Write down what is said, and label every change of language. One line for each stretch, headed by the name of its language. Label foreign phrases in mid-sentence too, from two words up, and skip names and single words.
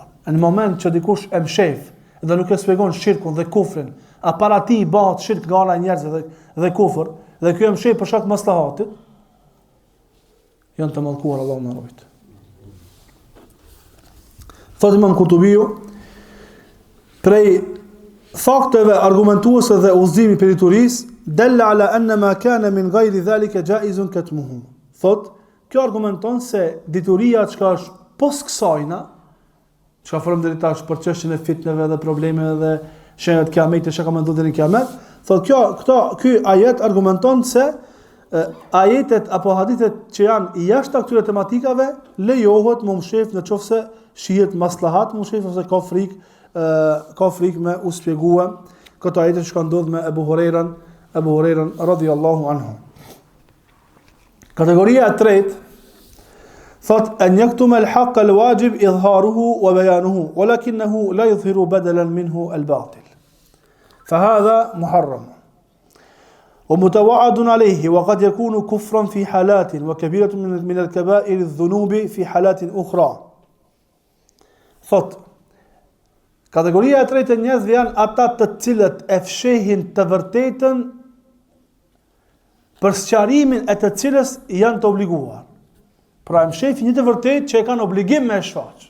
Albanian: Në moment që dikush e mshef dhe nuk e shpjegon shirkun dhe kufrin, para ti bëhet shirk nga ana e njerëzve dhe kufër, dhe kjo e mshef për shkak të maslahatit, janë të mallkuar, Allahu na ruaj. Thot Imam Kurtubiu, prej fakteve argumentuese dhe udhëzimi për diturisë,
Arabic: دل على أن ما كان من غير ذلك جائز كتمه.
Albanian: Thot, kjo argumenton se dituria çka është pos kësajna, çka folëm deri tash për çështjen e fitneve dhe problemeve dhe shenjat kiametit që ka menduar deri në kiamet, thot ky ajet argumenton se ajetet apo hadithet që janë jashtë këtyre tematikave lejohet më mshef në qofse shihet maslahat, më mshef ose ka frikë me u shpjeguar këto ajete që kanë ndodhur me Abu Hurajran
Arabic: رضي الله عنه.
Albanian: Kategoria e tretë thot
Arabic: أن يكتم الحق الواجب إظهاره وبيانه ولكنه لا يظهر بدلا منه الباطل. فهذا محرم ومتوعد عليه وقد يكون كفرا في حالات وكبيرة من الكبائر الذنوب في حالات أخرى.
Albanian: Thot, kategoria e tretë e njerëzve janë ata të cilët e fshehin të vërtetën për sqarimin e të cilës janë të obliguar. Pra e fshehin një të vërtetë që e kanë obligim me e shfaq.